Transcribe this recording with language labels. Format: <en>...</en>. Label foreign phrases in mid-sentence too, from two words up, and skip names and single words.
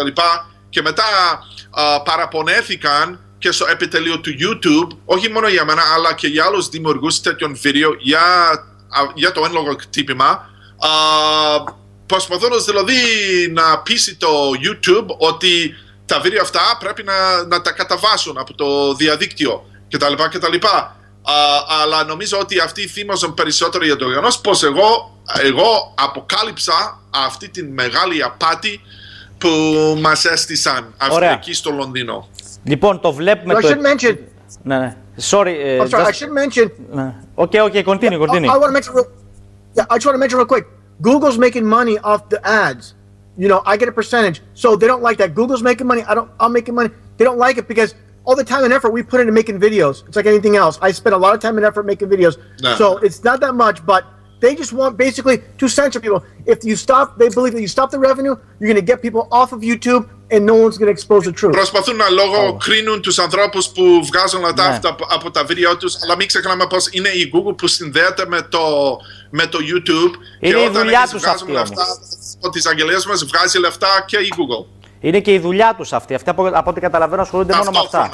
<el>Και μετά παραπονέθηκαν και στο επιτελείο του YouTube, όχι μόνο για μένα, αλλά και για άλλους δημιουργούς τέτοιων βίντεο για το ένλογο κτύπημα, προσπαθώντας δηλαδή να πείσει το YouTube ότι τα βίντεο αυτά πρέπει να τα καταβάσουν από το διαδίκτυο κτλ. αλλά νομίζω ότι αυτοί θύμωσαν περισσότερο για το γεγονός πως εγώ αποκάλυψα αυτή τη μεγάλη απάτη που μας έστησαν εκεί στο Λονδίνο. Λοιπόν, το βλέπουμε.</el> <en>I should mention. Ναι. Sorry. I'm sorry. I should mention. Okay. Continue. I want to mention. I just want to mention real quick. Google's making money off the ads. You know, I get a percentage, so they don't like that. Google's making money. I'm making money. They don't like it because all the time and effort we put into making videos. It's like anything else. I spend a lot of time and effort making videos, so it's not that much, but. They just want basically to censor people. If you stop, they believe that you stop the revenue, you're going to get people off of YouTube and no one's going to expose the truth.</en> <el>Προσπαθούν να λογοκρίνουν τους ανθρώπους που βγάζουν λεφτά από τα βίντεο τους, αλλά μην ξεχνάμε πως είναι η Google που συνδέεται με το YouTube. Είναι και η όταν δουλειά τους βγάζουμε αυτή λεφτά από τις αγγελίες μας, βγάζει λεφτά και η Google. Είναι και η δουλειά τους αυτή. Αυτοί από ό,τι καταλαβαίνω ασχολούνται μόνο με αυτά.</el>